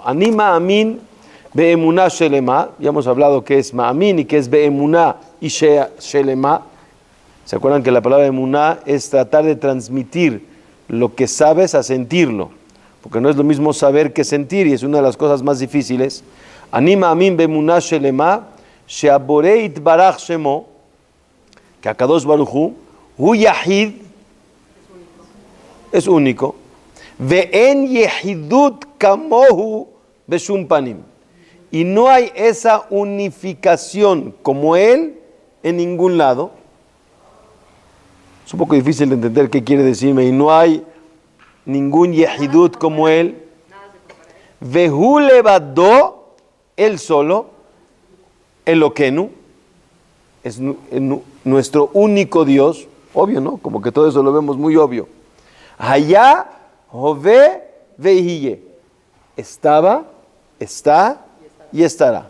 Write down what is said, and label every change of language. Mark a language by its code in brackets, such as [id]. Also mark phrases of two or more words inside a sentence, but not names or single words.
[he] אני מאמין באמונה שלמה, [es] ya hemos hablado que es ma'amin y que es be'emuná y shelema. ¿Se acuerdan que la palabra emuná es tratar de transmitir lo que sabes a sentirlo? Porque no es lo mismo saber que sentir y es una de las cosas más difíciles. [he] אני מאמין באמונה שלמה שהבורא יתברך שמו, que הקדוש ברוך הוא יחיד, [es] es único. [he] ואין יחידות כמוהו בשום פנים. [es] Y no hay esa unificación como él en ningún lado. Es un poco difícil de entender qué quiere decirme. Y no hay ningún yehidut como él. [he] והוא לבדו, [es] él solo, Elokenu, es nuestro único Dios. Obvio, ¿no? Como que todo eso lo vemos muy obvio. [he] היה, הווה, ויהיה. [es] Estaba, está y estará.